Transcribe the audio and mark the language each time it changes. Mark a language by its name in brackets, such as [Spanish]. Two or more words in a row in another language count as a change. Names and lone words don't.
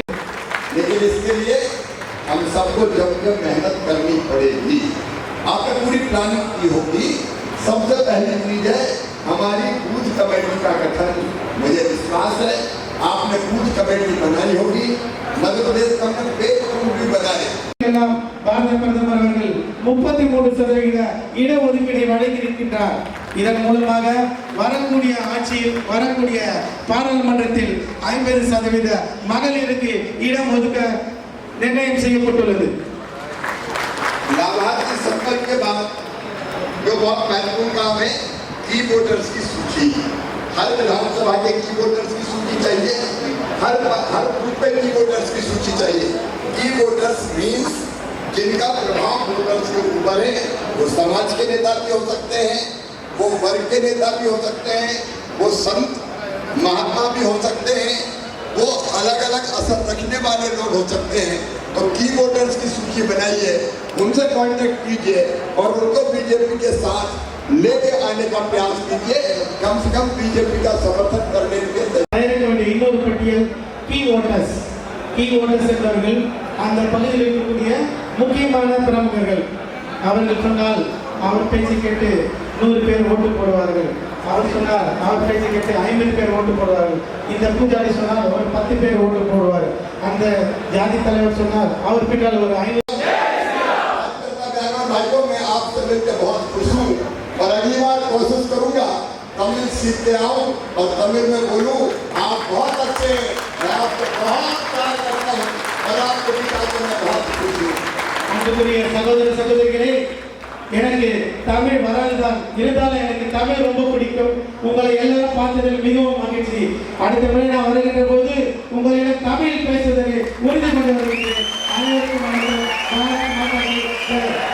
[Hindi] लेकिन इसके लिए हम सबको जम मेहनत करनी पड़ेगी। आपने पूरी प्लानिंग की होगी। सबसे पहली चीज है हमारी [English] booth committee [Hindi] का गठन। मुझे विश्वास है आपने [English] booth committee [Hindi] बनाई होगी। मध्य प्रदेश हमने [English] page group [Hindi] भी बनाए। [Tamil] பாரத பிரதமர் அவர்கள் 33% இடஒதுக்கீடை வழங்கியிருக்கின்றார். இதன் மூலமாக வரக்கூடிய ஆட்சியில், வரக்கூடிய பாராளுமன்றத்தில் 50% மகளிருக்கு இடம் ஒதுக்க निर्णय செய்யப்பட்டுள்ளது. [Hindi] लाभार्थी संकल्प के बाद जो बहुत महत्वपूर्ण काम है, [English] key voters [Hindi] की सूची। हर विधानसभा के [English] key voters [Hindi] की सूची चाहिए, हर बूथ पे [English] key voters [Hindi] की सूची चाहिए। [English] key voters means [Hindi] जिनका प्रभाव वोटर्स के ऊपर है। वो समाज के नेता भी हो सकते हैं, वो वर्ग के नेता भी हो सकते हैं, वो संत महात्मा भी हो सकते हैं, वो अलग अलग असर रखने वाले लोग हो सकते हैं। तो [English] key voters [Hindi] की सूची बनाइए, उनसे कांटेक्ट कीजिए और उनको बीजेपी के साथ लेके आने का प्रयास कीजिए। कम से कम बीजेपी का समर्थन करने के लिए [Tamil] இன்னொரு பட்டியல் [English] key voters [Tamil] என்பவர்கள் அந்த பகுதியில் இருக்கக்கூடிய முக்கியமான பிரமுகர்கள். அவர்கள் சொன்னால் அவர் பேச்சு கேட்டு 100 பேர் ஓட்டு போடுவார்கள். அவர் சொன்னார் அவர் பேச்சு கேட்டு 50 பேர் ஓட்டு போடுவார்கள். இந்த பூஜாரி சொன்னார் ஒரு 10 பேர் ஓட்டு போடுவார். அந்த ஜாதி தலைவர் சொன்னார் அவர் பின்னால் ஒரு 500. [Hindi] भाइयों मैं आपसे मिलकर बहुत खुश हूँ और अगली बार कोशिश करूंगा तमिल सीखते आऊँ और तमिल में बोलूँ. आप बहुत अच्छे हैं, मैं आपको बहुत प्यार करता हूँ और आपको दिखा के मैं बहुत खुश हूँ. [Tamil] அன்புக்குரிய சகோதர சகோதரிகளே, எனக்கு தமிழ் வராதுதான், இருந்தாலும் எனக்கு தமிழ் ரொம்ப பிடிக்கும். உங்களை எல்லாரும் பார்த்ததில் மிகவும் மகிழ்ச்சி. அடுத்த முறை நான் வருகின்ற போது உங்களிடம் தமிழ் பேசுவதை உறுதி கொண்டு வருகிறேன். அனைவருக்கும் வணக்கம். [Hindi] भारत माता की जय.